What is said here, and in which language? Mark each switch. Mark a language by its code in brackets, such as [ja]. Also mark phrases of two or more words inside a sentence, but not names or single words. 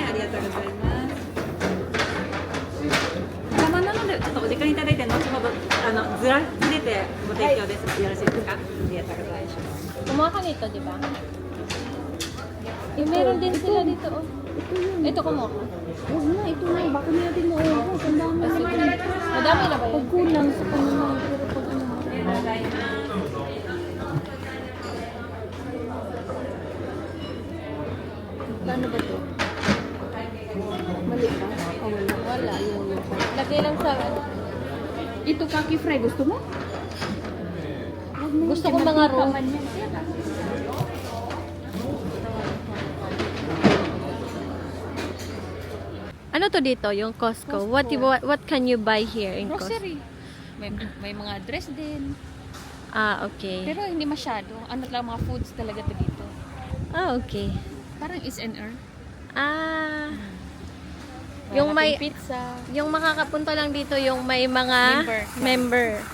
[ja] ありがとうございます。生なのでちょっとお時間いただいて後ほどずら入れてご提供です。よろしいですか？ありがとうございます。 [tl] Kumuha ka nito, di ba? Eh, meron din sila dito, oh. Ito kumuha ka. Huwag na, ito na. Baka natin maubos. Ang dami naman. Madami na ba Pag yun? kulang sa kanila. Pero pag ano. Paano ba ito? Mali ba? Oh, wala. Wala. Yung Lagay lang sa... ito kaki fry. Gusto mo? Huwag na Gusto yun, ko mga raw. nagtitaman yan. Ano to dito, yung Costco? [en] What can you buy here in Costco? [tl] Grocery. May mga dress din. Ah, okay. Pero hindi masyado. Ano lang mga foods talaga to dito. Ah, okay. Parang SNR. Ah, yung may... pizza. Yung makakapunta lang dito, yung may mga member.